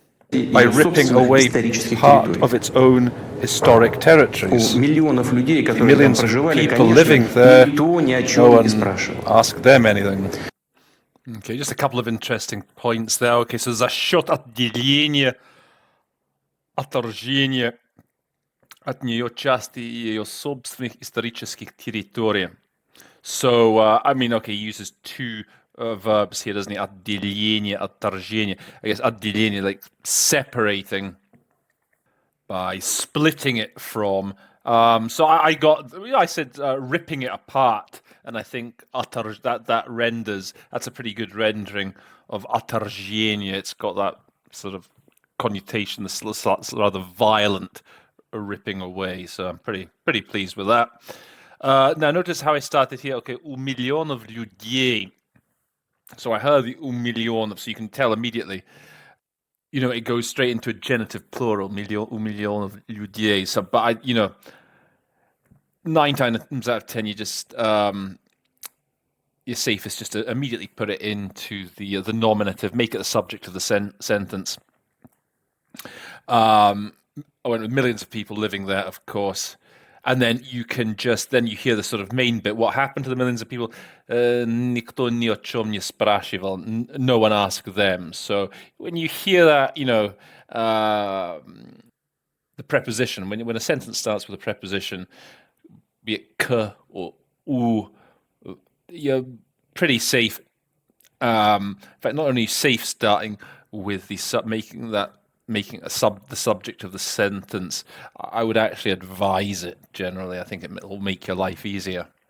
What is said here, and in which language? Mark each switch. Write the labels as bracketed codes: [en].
[en] By ripping away part of its own historic territories. Millions of people living there, no one asked them anything. Okay, just a couple of interesting points there. Okay, so [ru] за счет отделения, отторжения от нее части ее собственных исторических территорий. [en] So, I mean, okay, he uses two verbs here, doesn't he? [ru] Отделение, отторжение. [en] I guess отделение, like separating by splitting it from. So I said ripping it apart, and I think that renders. That's a pretty good rendering of отторжение. It's got that sort of connotation, this rather violent ripping away. So I'm pretty pleased with that. Now notice how I started here. Okay, [ru] у миллионов людей. [en] So I heard the [ru] у миллионов, [en] so you can tell immediately. It goes straight into a genitive plural, [ru] у миллионов людей. [en] So, but 9 times out of 10, you just you're safest just to immediately put it into the nominative, make it the subject of the sentence. I went with millions of people living there, of course. And then you hear the sort of main bit. What happened to the millions of people? [ru] Никто ни о чем не спрашивал. [en] No one asked them. So when you hear that, the preposition, when a sentence starts with a preposition, be it k or u, you're pretty safe. In fact, not only safe starting with making the subject of the sentence, I would actually advise it generally. I think it will make your life easier.